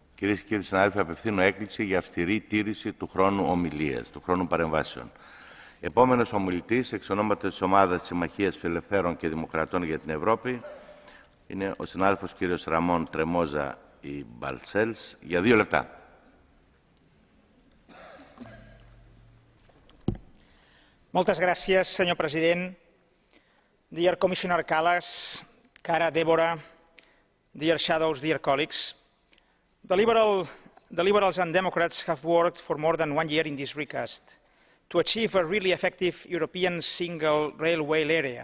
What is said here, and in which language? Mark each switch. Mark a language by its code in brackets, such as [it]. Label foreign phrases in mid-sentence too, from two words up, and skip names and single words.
[el] Κυρίες και κύριοι συνάδελφοι, απευθύνω έκκληση για αυστηρή τήρηση του χρόνου ομιλίας, του χρόνου παρεμβάσεων. Επόμενος ομιλητής, εξ ονόματος της Ομάδας Συμμαχίας Φιλελευθέρων και Δημοκρατών για την Ευρώπη, είναι ο συνάδελφος κύριος Ραμόν Τρεμόζα y Balcells, για 2 λεπτά. [ca] Moltes gràcies, senyor president. [en] Dear Commissioner Kallas, cara Deborah, dear shadows, dear colleagues. The Liberals and Democrats have worked for more than 1 year in this recast to achieve a really effective European single railway area.